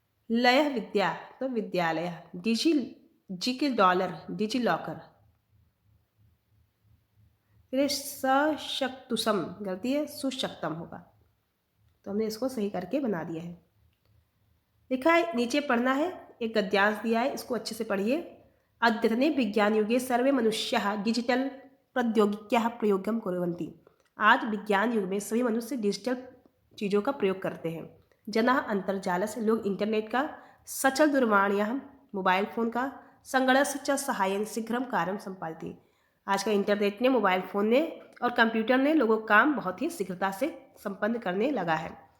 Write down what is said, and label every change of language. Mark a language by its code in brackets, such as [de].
[hi] लय विद्या, तो विद्यालय। जी के डॉलर, डिजी लॉकर। फिर सशक्तुषम, गलती है, सुशक्तम होगा, तो हमने इसको सही करके बना दिया है। लिखा है नीचे पढ़ना है, एक गद्यांश दिया है, इसको अच्छे से पढ़िए। [sa] अद्यतने विज्ञान युगे सर्वे मनुष्याः डिजिटल प्रौद्योगिक्याः प्रयोगं कुर्वन्ति। [hi] आज विज्ञान युग में सभी मनुष्य डिजिटल चीज़ों का प्रयोग करते हैं। [sa] जनाः अन्तर्जालस्य, [hi] लोग इंटरनेट का, [sa] सचल दूरवाण्याः, [hi] मोबाइल फ़ोन का, [sa] संगणकस्य च सहायेन शीघ्रं कार्यं सम्पादयति। [hi] आज का इंटरनेट ने, मोबाइल फ़ोन ने और कंप्यूटर ने लोगों का काम बहुत ही शीघ्रता से संपन्न करने लगा है।